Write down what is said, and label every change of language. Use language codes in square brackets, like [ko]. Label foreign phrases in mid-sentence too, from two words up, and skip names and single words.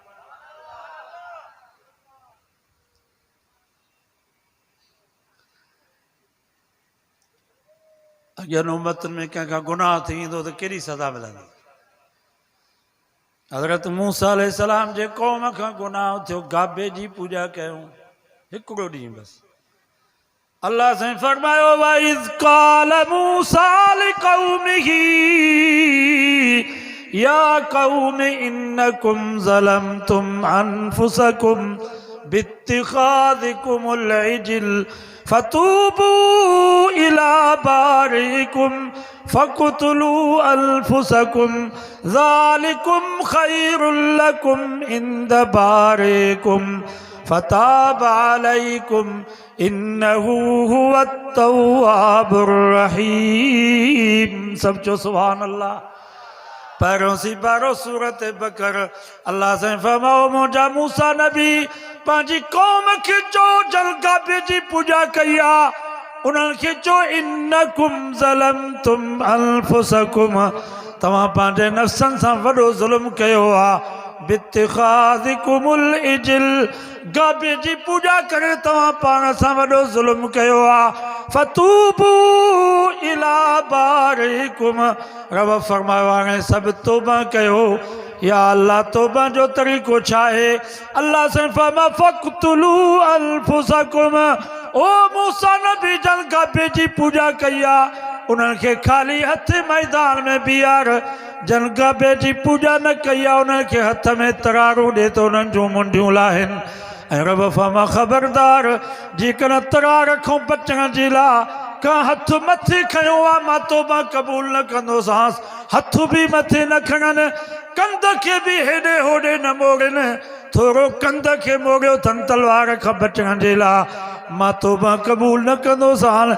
[sd] अॻियनि उम्मतुनि में कंहिंखां गुनाह थी वेंदो त कहिड़ी सज़ा मिलंदी? हज़रत मूसा अलैहिस्सलाम जे क़ौम खां गुनाह थियो, गाबे जी पूॼा कयूं, हिकिड़ो ॾींहुं बसि। अल्लाह साईं फरमायो [ar] وإذ قال موسى لقومه يا قوم إنكم ظلمتم أنفسكم باتخاذكم العجل فتوبوا إلى بارئكم فاقتلوا أنفسكم ذلكم خير لكم عند بارئكم فتاب عليكم إنه هو التواب الرحيم. [sd] सब चो [ar] سبحان الله. [sd] पैरों सी पैरों सूरत बकर। अल्लाह से फरमाओ मुंहिंजा मूसा नबी पंहिंजी कौम खे चो जलगाबे जी पूजा कई आहे, उन्हनि खे चो [ar] إنكم ظلمتم أنفسكم, [sd] तव्हां पंहिंजे नफ़्सनि सां वॾो ज़ुल्म कयो आहे। [ar] باتخاذكم العجل, [sd] गाबे जी पूजा करे तव्हां पाण सां वॾो ज़ुल्म कयो आहे। [ar] فتوبوا إلى بارئكم, [sd] रब फरमायो हाणे सभु तौबा कयो। या अल्लाह तौबा जो तरीक़ो छा आहे? अल्लाह से फरमा [ar] فاقتلوا أنفسكم, [sd] ओ मूसा नबी जल गाबे जी पूजा कई आहे, उन्हनि खे ख़ाली हथ मैदान में बीहार, जन गाबे जी पूजा न कई आहे उन्हनि खे हथ में तरारू ॾे त उन्हनि जूं मुंडियूं लाहिनि। ऐं रब फरमा ख़बरदार जेकॾहिं तरार खां बचण जे लाइ का हथ मथे खयो आहे मां तौबा क़बूल न कंदोसांसि। हथ बि मथे न खणनि, कंध खे बि हेॾे होॾे न मोड़नि, थोरो कंध खे मोड़ियो अथनि तलवार खां बचण जे लाइ, मां तौबा क़बूल न कंदोसांसि।